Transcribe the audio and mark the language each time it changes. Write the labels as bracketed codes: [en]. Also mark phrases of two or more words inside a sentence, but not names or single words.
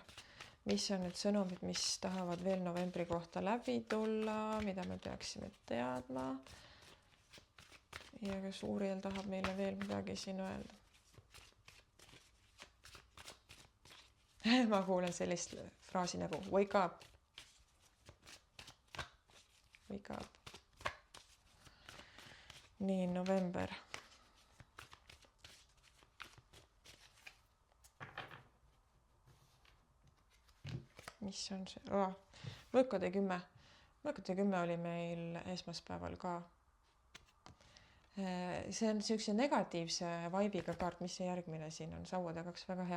[et] Mis on need sõnumid, mis tahavad veel novembri kohta läbi tulla, mida me peaksime teadma? Ja kas Uriel tahab meile veel midagi siin öelda? Ma kuulen sellist fraasi nagu [en] wake up. Wake up. [et] Nii, november. mis on see, mõõkade 10. Mõõkade 10 oli meil esmaspäeval ka. See on niisuguse negatiivse vaibiga kaart, mis see järgmine siin on, sauade 2, väga hea.